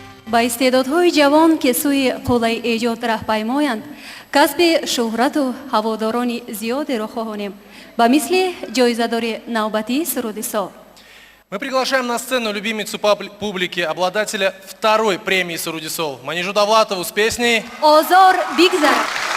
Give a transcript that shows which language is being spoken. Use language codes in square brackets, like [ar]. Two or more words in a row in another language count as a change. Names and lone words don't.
[tg] ба истеъдодҳои ҷавон ки сӯи қуллаи эҷод раҳпаймоянд, касби шӯҳрату ҳаводорони зиёдеро хоҳонем ба мисли ҷоизадори навбатии суруди сол. [ru] Мы приглашаем на сцену любимицу публики, обладателя второй премии «Суруди Сол» Манижу Давлатову с песней «Озор бигзарад».